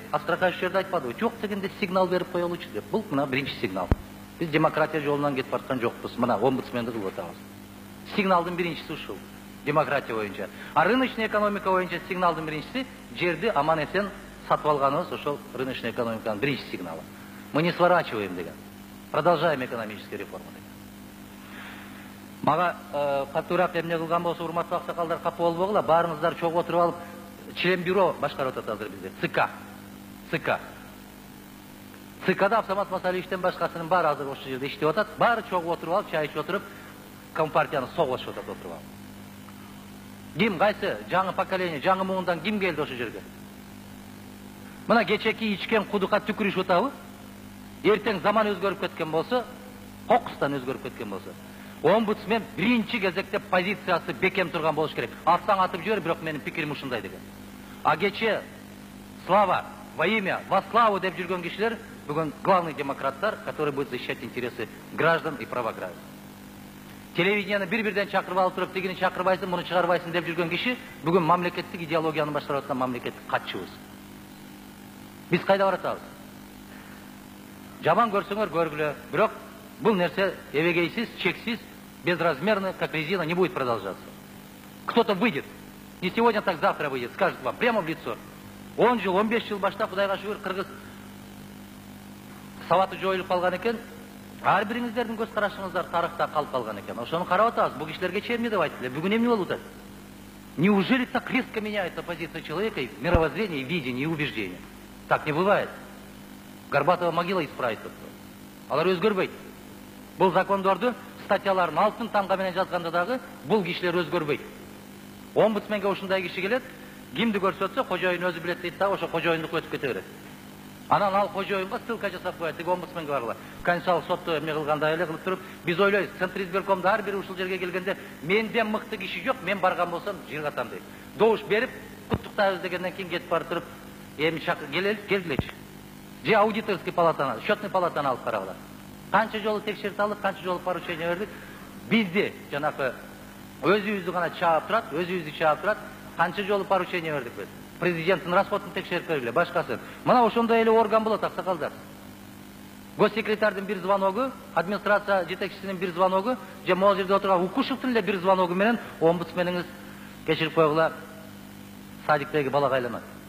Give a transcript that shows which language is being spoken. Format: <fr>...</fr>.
<ky>Астракаев жерде айтпадыбы? Жок дегенде сигнал берип коелучу деп. Бул мына биринчи сигнал. Биз демократия жолунан кетип аткан жокпуз. Мына омбудсменди кылып атабыз. Сигналдын биринчиси ушул. Демократия боюнча. А рыночный экономика боюнча сигналдын биринчиси жерди аман эсен сатып алганыбыз ошол рыночный экономиканын биринчи сигналы.</ky> <ru>Мы не сворачиваем деген. Продолжаем экономические реформы деген.</ru> <ky>Мага катуураак эмне кылган болсо, урматтуу аксакалдар, капа болбогула, баарыңыздар чогуу отуруп алып, член бюро башкарып атат азыр бизде. ЦК. ЦКда Абсамат Масалиевичтен башкасынын баары азыр ошол жерде иштеп атат. Баары чогуу отуруп алып, чай ичип отуруп, компартияны согулашып атат отуруп алып. Ким, кайсы жаңы поколение, жаңы муундан ким келди ошол жерге? Мына кечеки ичкен кудукка түкүрүшүп атабы? Эртең заман өзгөрүп кеткен болсо, кокустан өзгөрүп кеткен болсо, омбудсмен биринчи кезекте позициясы бекем турган болуш керек. Атсаң атып жибер, бирок менин пикирим ушундай деген.</ky> <ru>А</ru> <ky>кече</ky> <ru>слава во имя, во славу</ru> <ky>деп жүргөн кишилер бүгүн</ky> <ru>главный демократтар, которые будут защищать интересы граждан и права граждан.</ru> <ky>Телевидениени бир-бирден чакырып алып туруп, тигини чакырбайсың, муну чыгарбайсың деп жүргөн киши бүгүн мамлекеттик идеологияны баштап аткан мамлекеттик катчыбыз. Биз кайда баратабыз? Жаман көрсөңөр көргүлө, бирок бул нерсе эбегейсиз, чексиз,</ky> <ru>безразмерно, как резина, не будет продолжаться. Кто-то выйдет, не сегодня, так завтра выйдет, скажет вам прямо в лицо.</ru> <ky>10 жыл, 15 жыл баштап, Кудайга шүгүр, кыргыз сабаты жоюлуп калган экен. Ар бириңиздердин көз карашыңыздар тарыхта калып калган экен. Ошону карап атабыз. Бул кишилерге эмне деп айтты? Бүгүн эмне болуп атат?</ky> <ru>Неужели так резко меняется позиция человека, и мировоззрение, и видение, и убеждение? Так не бывает. Горбатова могила исправить только.</ru> <ky>Алар өзгөрбөйт. Бул закондорду статьяларын алтын тамга менен жазганда дагы бул кишилер өзгөрбөйт. Омбудсменге ушундай киши келет, кимди көрсөтсө кожоюн өзү билет дейт да, ошо кожоюндук өтүп кете берет. Анан ал кожоюнга ссылка жасап коет, тиги омбудсменге баргыла. Конституциялык сотто эмне кылгандай эле кылып туруп, биз ойлойбуз, Центр избиркомдо ар бири ушул жерге келгенде менден мыкты киши жок, мен барган болсом жыргатам дейт. Добуш берип, куттуктайбыз дегенден кийин кетип барып туруп, эми келгилечи. Же аудиторский палатаны, счетный палатаны алып карагыла. Канча жолу текшертип алдык, канча жолу поручение бердик. Бизди жанакы өзүбүздү гана чаап турат, канча жолу поручение бердик биз. Президенттин расходун текшерип бергиле, башкасын. Мына ошондой эле орган болот, аксакалдар. Госсекретардын бир звоногу, администрация жетекчисинин бир звоногу, же могул жерде отурган Укушевдин эле бир звоногу менен омбудсмениңиз кечирип койгула, садиктеги балага айланат.</ky>